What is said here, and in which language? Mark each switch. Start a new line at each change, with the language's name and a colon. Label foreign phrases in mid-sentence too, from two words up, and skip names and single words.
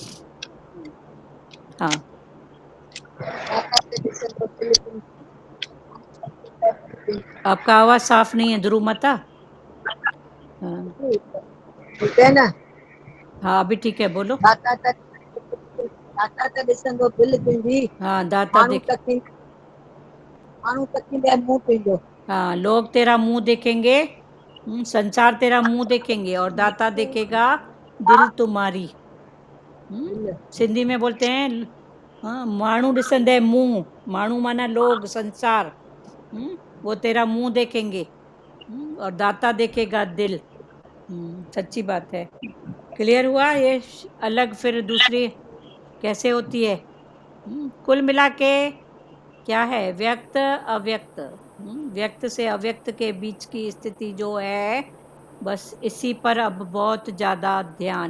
Hindi: हाँ, आपका आवाज साफ नहीं है ध्रुव माता। हाँ ठीक है ना। हाँ, अभी ठीक है, बोलो।
Sindhi: दाता त ॾिसंदो दिलि तुंहिंजी,
Hindi: हाँ, दाता
Sindhi: माण्हू
Hindi: देख
Sindhi: तकींदे मुंहुं तुंहिंजो।
Hindi: हाँ, लोग तेरा मुंह देखेंगे, संसार तेरा मुंह देखेंगे, और दाता देखेगा दिल तुम्हारी। सिंधी में बोलते हैं, हाँ,
Sindhi: माण्हू ॾिसंदे मुंह,
Hindi: माण्हू माना लोग, संसार, वो तेरा मुंह देखेंगे, और दाता देखेगा दिल। सच्ची बात है। क्लियर हुआ ये अलग फिर दूसरी कैसे होती है? कुल मिला के क्या है, व्यक्त अव्यक्त, व्यक्त से अव्यक्त के बीच की स्थिति जो है, बस इसी पर अब बहुत ज्यादा ध्यान।